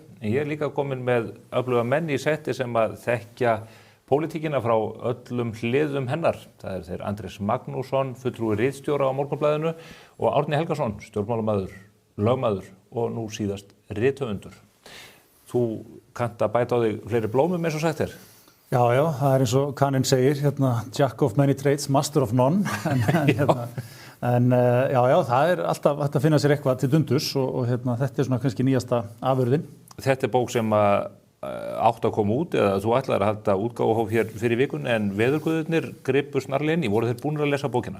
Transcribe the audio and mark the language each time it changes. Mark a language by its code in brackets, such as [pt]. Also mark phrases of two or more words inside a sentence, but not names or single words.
[is] En ég er líka komin með öfluga menn í setti sem að þekkja pólitíkina frá öllum hliðum hennar. Það þeir Andrés Magnússon, fulltrúi ritstjóra á Morgunblaðinu og Árni Helgason, stjórnmálamaður, lögmaður og nú síðast rithöfundur. Þú kannt að bæta á þig fleiri blómum eins og sagt þér. Já, það er eins og Kaninn segir, [en] Jack of many trades, master of none. [is] En það er alltaf hægt að finna sér eitthvað til dundurs og þetta er svona kannski nýjasta afurðin. Þetta er bók sem átt að koma út eða þú ætlaðir að halda útgáfuhóf hér fyrir vikun en veðurguðirnir gripu snarlega inn í. Voru þeir búnir að lesa bókina?